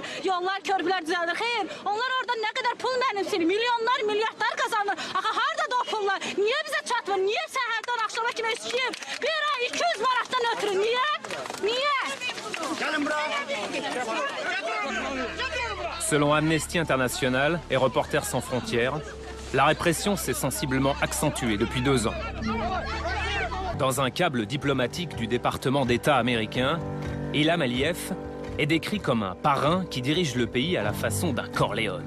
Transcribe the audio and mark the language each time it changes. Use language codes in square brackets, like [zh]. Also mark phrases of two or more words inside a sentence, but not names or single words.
[az] Yollar, körpülər düzəldir. Xeyr, onlar orada nə qədər pul mənimsir, milyonlar, milyardlar kazanır. Axı harada da o pullar? Niyə bizə çatmır? Niyə səhərdən axşama kimi işləyir? Bir ay 200 manatdan ötürü. Niyə? Niyə? [fr] Selon Amnesty International et Reporters sans frontières, la répression s'est sensiblement accentuée depuis 2 ans. Dans un câble diplomatique du département d'État américain, Ilham Aliyev est décrit comme un parrain qui dirige le pays à la façon d'un Corléone.